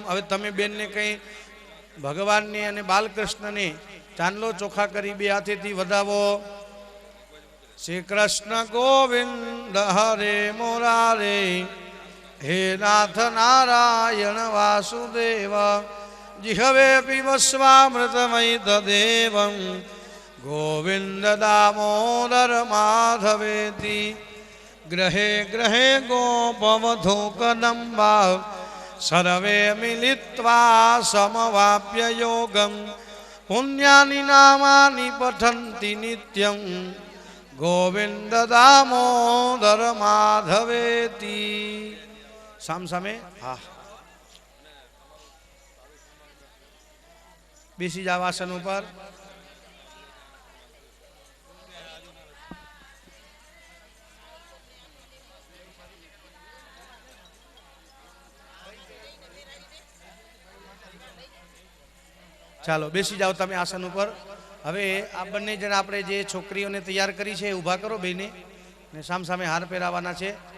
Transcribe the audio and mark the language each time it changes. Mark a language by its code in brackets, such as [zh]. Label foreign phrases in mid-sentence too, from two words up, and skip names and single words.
[gu] હવે તમે બેનને કંઈ ભગવાનને અને બાલકૃષ્ણને ચાંદલો ચોખા કરી બે હાથેથી વધાવો. [sa] શ્રી કૃષ્ણ ગોવિંદ હરે મુરારે હે નાથ નારાયણ વાસુદેવ. જીહવે પીવસ્વામૃતમય તદેવં गोविंद दामोदर माधवेति ग्रहे ग्रहे गोपवधू कदम्बा सर्वे मिलित्वा समवाप्य योगम पुण्यानि नामानि पठन्ति नित्यं गोविंद दामोदर माधवेति [gu] સામ સામે હા બેસી જાવ આસન પર ચાલો બેસી જાઓ તમે આસન ઉપર હવે આ બંને જણા આપણે જે છોકરીઓને તૈયાર કરી છે ઊભા કરો બેને ને સામ સામે હાર પહેરાવાના છે